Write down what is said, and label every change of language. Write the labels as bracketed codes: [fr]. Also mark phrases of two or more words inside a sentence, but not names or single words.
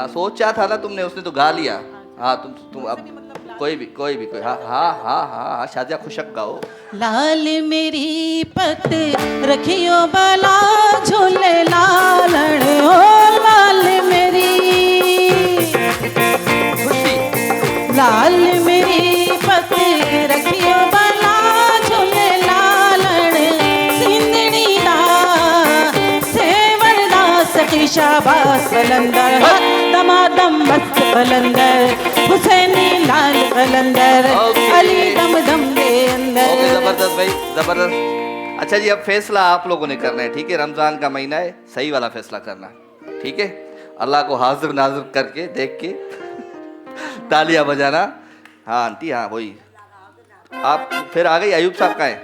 [ur] سوچا تھا نا تم نے، اس نے تو گا لیا۔ ہاں تم اب کوئی بھی ہاں ہاں ہاں ہاں ہاں شادیا خشک گاؤ. [pa] لال میری پت رکھیو بلا جھولے لالن ہو، لال میری [ur] खुशी [pa] لال میری پت رکھیو بلا جھولے لالن، سندھڑی دا سیور دا سخی شاباش قلندر، دما دم مست قلندر، حسینی لال قلندر, [en] Okay. [pa] علی دم دم دے اندر. [ur] اوکے، زبردست بھائی زبردست۔ اچھا جی، اب فیصلہ آپ لوگوں نے کرنا ہے، ٹھیک ہے? رمضان کا مہینہ ہے، صحیح والا فیصلہ کرنا ہے، ٹھیک ہے؟ اللہ کو حاضر ناظر کر کے دیکھ کے تالیاں بجانا. ہاں آنٹی، ہاں وہی آپ۔ پھر آ گئی ایوب صاحب، کا ہے?